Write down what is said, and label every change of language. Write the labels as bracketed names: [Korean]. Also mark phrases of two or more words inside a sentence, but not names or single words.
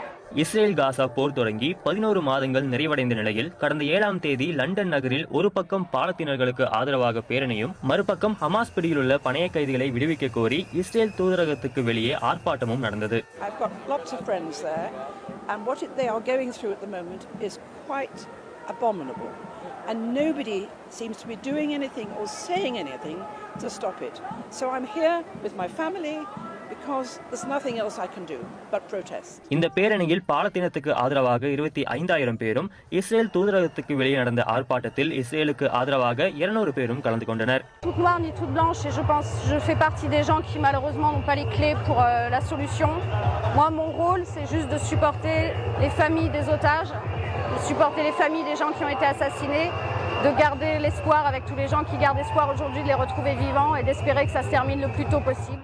[Tamil] இஸ்ரேல் காசா போர் தொடங்கி 11 மாதங்கள் நிறைவடைந்த நிலையில் கடந்த 7ஆம் தேதி லண்டன் நகரில் ஒரு பக்கம் பாலத்தினர்களுக்கு ஆதரவாக பேரணியும் மறுபக்கம் ஹமாஸ் பிடியிலுள்ள பணைய கைதிகளை விடுவிக்க கோரி இஸ்ரேல் தூதரகத்துக்கு வெளியே ஆர்ப்பாட்டமும் நடந்தது. [English] I've got lots of friends there and what they are going through at the moment is quite abominable and nobody seems to be doing anything or saying anything to stop it. So I'm here with my family because there's nothing else I can do but protest. [Tamil] இந்த பேரணியில் பாலத்தினத்துக்கு ஆதரவாக 25000 பேரும் இஸ்ரேல் தூதரகத்துக்கு வெளியே நடந்த ஆர்ப்பாட்டத்தில் இஸ்ரேலுக்கு ஆதரவாக 200 பேரும் கலந்து கொண்டனர். [French] Toute noire ni toute blanche et je fais partie des gens qui malheureusement n'ont pas les clés pour la solution. Moi mon rôle c'est juste de supporter les familles des otages, de supporter les familles des gens qui ont été assassinés, de garder l'espoir avec tous les gens qui gardent espoir aujourd'hui de les retrouver vivants et d'espérer que ça se termine le plus tôt possible.